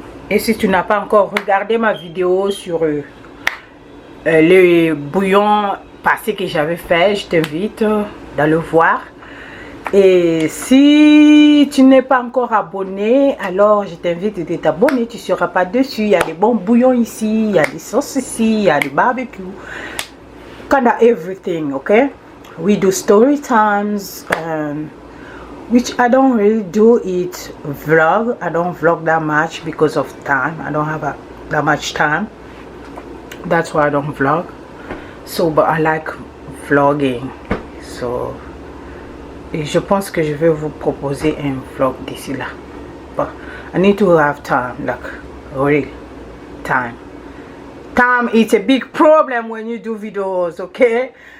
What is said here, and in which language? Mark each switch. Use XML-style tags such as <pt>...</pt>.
<fr>Et si tu n'as pas encore regardé ma vidéo sur les bouillons passés que j'avais fait, je t'invite à le voir. Et si tu n'es pas encore abonné, alors je t'invite à t'abonner. Tu ne seras pas dessus. Il y a des bons bouillons ici, il y a des sauces ici, il y a des barbecues.</fr> <en>Kind of everything, okay? We do story times, which I don't really do it vlog. I don't vlog that much because of time. I don't have that much time. That's why I don't vlog. So, but I like vlogging.</en> <fr>So, et je pense que je vais vous proposer un vlog d'ici là.</fr> <en>But I need to have time, like real time. Time is a big problem when you do videos, okay?</en>